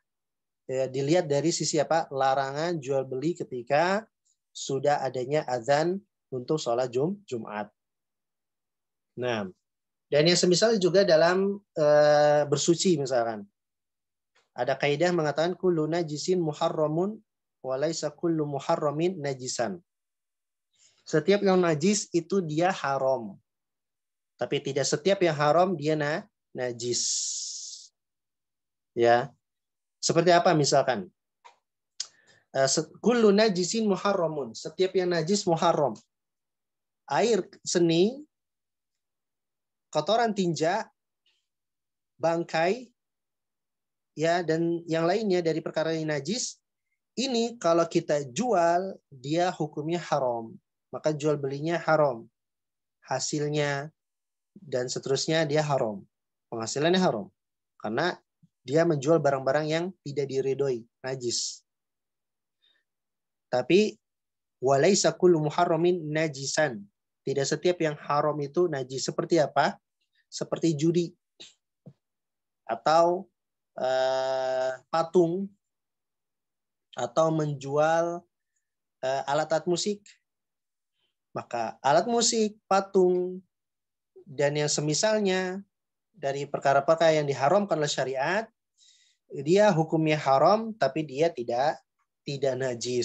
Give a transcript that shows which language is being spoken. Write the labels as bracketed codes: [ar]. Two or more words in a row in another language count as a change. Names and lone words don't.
[id] Ya, dilihat dari sisi apa? Larangan jual beli ketika sudah adanya azan untuk sholat Jumat. Nah, dan yang semisal juga dalam bersuci misalkan. Ada kaidah mengatakan [ar] كل نجس محرم وليس كل محرم نجسا. [id] Setiap yang najis itu dia haram. Tapi tidak setiap yang haram dia najis. Ya. Seperti apa misalkan? [ar] كل نجس محرم. [id] Setiap yang najis muharram. Air seni, kotoran tinja, bangkai, ya, dan yang lainnya dari perkara yang najis, ini kalau kita jual, dia hukumnya haram. Maka jual belinya haram. Hasilnya dan seterusnya dia haram. Penghasilannya haram. Karena dia menjual barang-barang yang tidak diridhoi, najis. Tapi [ar] وليس كل محرم نجسا. [id] Tidak setiap yang haram itu najis. Seperti apa? Seperti judi. Atau patung, atau menjual alat-alat musik, Maka alat musik, patung, dan yang semisalnya dari perkara-perkara yang diharamkan oleh syariat, dia hukumnya haram tapi dia tidak najis.